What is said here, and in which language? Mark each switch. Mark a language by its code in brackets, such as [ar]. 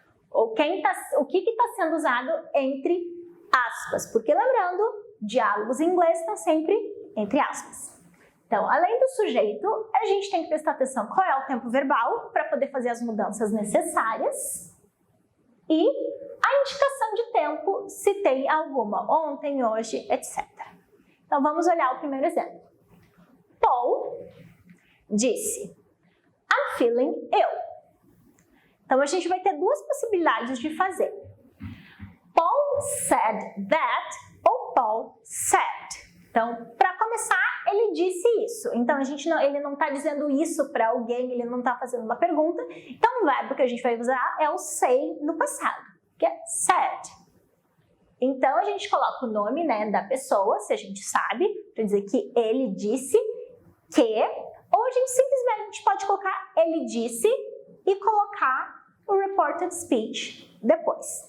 [pt] Ou o que está sendo usado entre aspas, porque lembrando, diálogos em inglês estão sempre entre aspas. Então, além do sujeito, a gente tem que prestar atenção qual é o tempo verbal para poder fazer as mudanças necessárias e a indicação de tempo, se tem alguma, ontem, hoje, etc. Então, vamos olhar o primeiro exemplo. [en] Paul [pt] disse, [en] I'm feeling ill. [pt] Então, a gente vai ter duas possibilidades de fazer. [en] Paul said that ou Paul said. [pt] Então, para começar, ele disse isso. Então, ele não está dizendo isso para alguém, ele não está fazendo uma pergunta. Então, o verbo que a gente vai usar é o say no passado, que é said. Então, a gente coloca o nome da pessoa, se a gente sabe, para dizer que ele disse que, ou a gente simplesmente pode colocar ele disse e colocar o Reported Speech depois.